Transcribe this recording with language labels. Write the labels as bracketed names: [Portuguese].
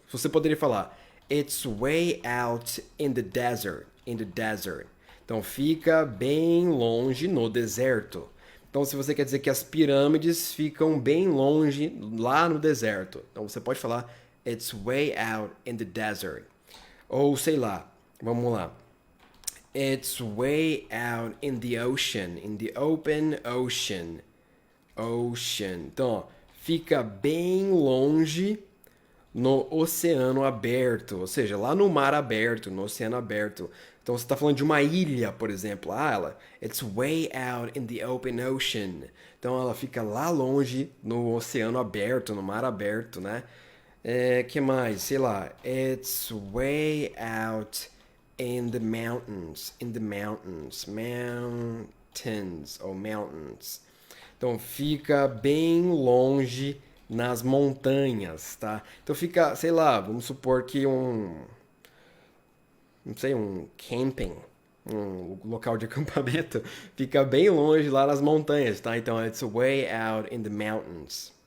[Portuguese] Você poderia falar, [English] it's way out in the desert, in the desert. [Portuguese] Então, fica bem longe no deserto. Então, se você quer dizer que as pirâmides ficam bem longe lá no deserto, então você pode falar, [English] it's way out in the desert. [Portuguese] Ou, sei lá, vamos lá. [English] It's way out in the ocean, in the open ocean. Ocean. [Portuguese] Então, ó, fica bem longe no oceano aberto, ou seja, lá no mar aberto, no oceano aberto. Então, você está falando de uma ilha, por exemplo. [English] It's way out in the open ocean. [Portuguese] Então, ela fica lá longe no oceano aberto, no mar aberto, né? Que mais? Sei lá. [English] It's way out in the mountains. In the mountains. Mountains. Ou mountains. [Portuguese] Então, fica bem longe nas montanhas, tá? Então, fica, sei lá, vamos supor que um camping, um local de acampamento, fica bem longe lá nas montanhas, tá? [English] Então, it's way out in the mountains.